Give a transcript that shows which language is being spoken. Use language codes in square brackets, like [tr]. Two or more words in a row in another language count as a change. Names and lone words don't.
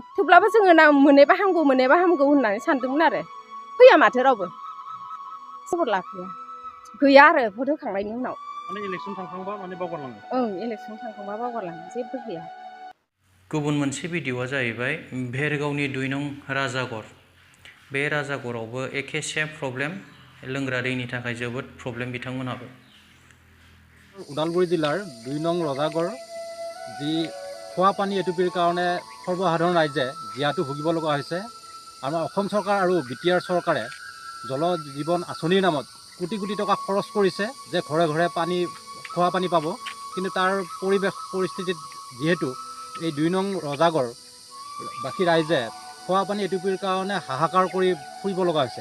[brx] थेवब्लाबो जोङो मोननायबा हामगौ होननानै सानदोंमोन आरो फैया माथो रावबो खबर लाफैया गैया आरो भट होखांनायनि उनाव। माने इलेक्सन थांखांबा माने बावगारलाङो। इलेक्सन थांखांबा बावगारलाङो, जेबो गैया। गुबुन मोनसे भिडिअआ जाहैबाय भेरगावनि 2 नं राजागर। बे राजागरावबो एखे [en] same problem, [brx] लोंग्रा दैनि थाखाय जोबोद प्रब्लेम बिथांमोनहाबो। [as] ওদালগুৰি জিলাৰ 2 নং ৰজাগড় যি খোৱা পানী এটুপিৰ কাৰণে সৰ্বসাধাৰণ ৰাইজে জীয়াতু ভুগিব লগা হৈছে। আমাৰ অসম চৰকাৰ আৰু বিটিআৰ চৰকাৰে জল জীৱন আঁচনিৰ নামত কোটি কোটি টকা খৰচ কৰিছে যে ঘৰে ঘৰে পানী খোৱা পানী পাব, কিন্তু তাৰ পৰিস্থিতিত যিহেতু এই 2 নং ৰজাগড় বাকী ৰাইজে খোৱা পানী এটুপিৰ কাৰণে হাহাকাৰ কৰি ফুৰিব লগা হৈছে।